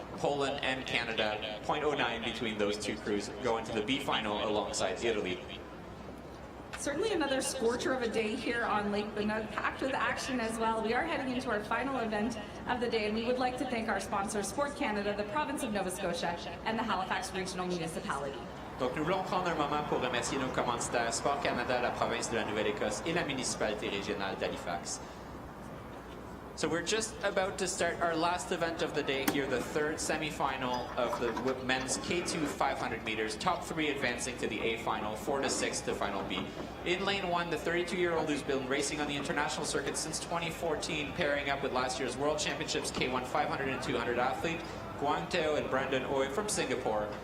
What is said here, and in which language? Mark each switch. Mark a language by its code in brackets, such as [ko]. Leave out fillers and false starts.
[en] Poland and Canada, 0.09 between those two crews, go into the B final alongside Italy. Certainly another scorcher of a day here on Lake Banook, packed with action as well. We are heading into our final event of the day, and we would like to thank our sponsors, Sport Canada, the province of Nova Scotia, and the Halifax Regional Municipality. [fr] Donc nous voulons prendre un moment pour remercier nos commanditaires Sport Canada, la province de la Nouvelle-Écosse et la municipalité régionale d'Halifax. [en] So we're just about to start our last event of the day here, the third semifinal of the men's K2 500 meters. Top three advancing to the A final, 4 to 6 to final B. In lane one, the 32-year-old who's been racing on the international circuit since 2014, pairing up with last year's World Championships K1 500 and 200 athlete, Guang Teo and Brendan Oy from Singapore.